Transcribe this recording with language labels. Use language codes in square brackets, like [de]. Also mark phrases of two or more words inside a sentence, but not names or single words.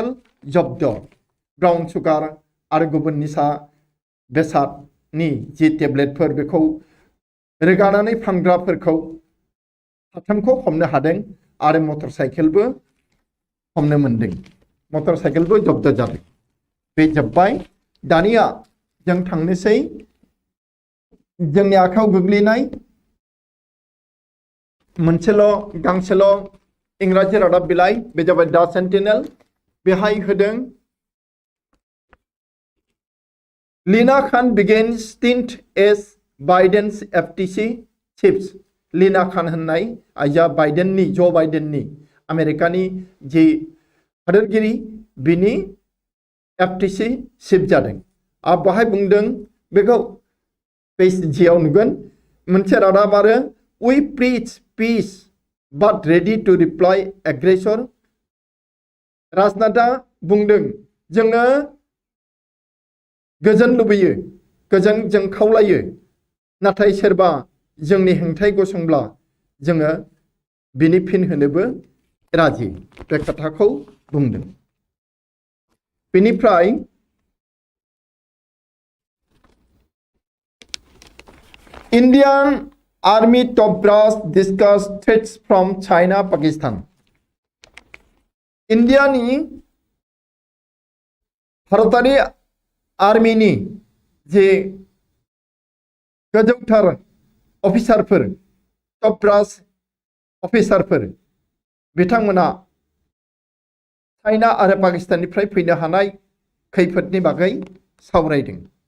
[brx] जब्द [en] brown sugar [brx] आरो गुबुन निसा बेसादनि जि टेब्लेटफोर बेखौ रोगानानै फानग्राफोरखौ 3खौ हमनो हादों आरो मटरसाइकेलबो हमनो मोनदों मटरसाइकेलबो जब्द जादों बे जोब्बाय दानिया जों थांनोसै जोंनि आखायाव गोग्लैनाय मोनसेल गांसेल इंराजि रादाब बिलाइ बे जाबाय दा सेन्टिनेल बेहाय होदों [en] लीना खान begins stint as Biden's FTC chiefs लीना खान [brx] होननाय आइजा बाइडेननि जो बाइडेननि आमेरिकानि जि हादोरगिरि बिनि FTC चिफ जादों आरो बाहाय बुंदों बेखौ पेज जियाव नुगोन मोनसे रादाब आरो [en] we preach peace but ready to reply aggressor [brx] राजनाथआ बुंदों जोङो गोजोन लुबैयो गोजोन जों खावलायो नाथाय सोरबा जोंनि हेंथायै गसंब्ला जोङो बिनि फिन होनोबो राजि बे खोथाखौ बुंदों बेनिफ्राय [en] Indian Army top brass discuss threats from China Pakistan [brx] इन्डियानि भारतारि आर्मिनि जे गोजौथार अफिसारफोर [en] top brass [brx] अफिसारफोर बिथांमोना चाइना आरो पाकिस्ताननिफ्राय फैनो हानाय खैफोदनि बागै सावरायदों